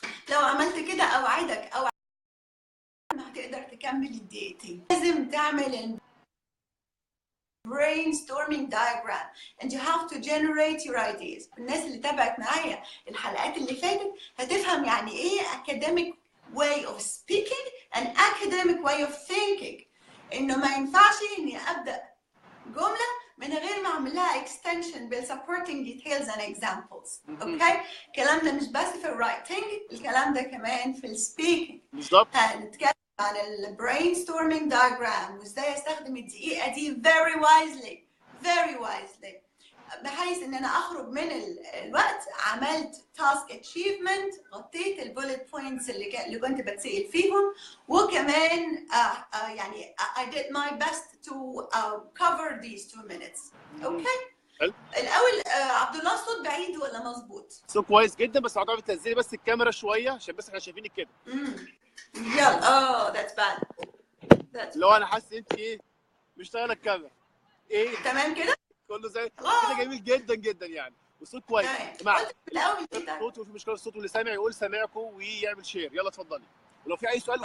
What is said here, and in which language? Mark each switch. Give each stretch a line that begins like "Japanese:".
Arabic: لو عملت كده اوعدك ما هتقدر تكمل الدقيقتين. لازم تعمل
English: brainstorming diagram and you have to generate your ideas.
Arabic: الناس اللي تابعت معايا الحلقات اللي فاتت هتفهم يعني ايه
English: academic way of speaking and academic way of thinking.
Arabic: انه ما ينفعش اني ابدا جمله من غير ما اعمل لها extension بال
English: supporting details and examples.
Arabic: اوكي؟ الكلام ده مش بس في الرايتنج، الكلام ده كمان في السبيكينج. بالظبط. هنتكلم عن ال brainstorming diagram وازاي استخدم الدقيقة دي
English: very wisely
Arabic: بحيث ان انا اخرج من الوقت عملت تاسك اتشيفمنت، غطيت البولت بوينتس اللي كنت بتسأل فيهم، وكمان يعني
English: I did my best to cover these 2 minutes.
Arabic: اوكي؟ حلو. الاول عبد الله الصوت بعيد ولا مظبوط؟ صوت كويس جدا، بس هتعرفي تنزلي بس الكاميرا شويه عشان بس احنا شايفينك كده. يلا
English: that's bad.
Arabic: لو انا حاسس انت ايه مش شغاله الكاميرا. ايه تمام كده؟ كله زي كده، جميل جدا جدا يعني، والصوت كويس. تمام. الاول كده الصوت وفي مشكله الصوت، واللي سامع يقول سامعكم ويعمل شير. يلا اتفضلي، ولو في اي سؤال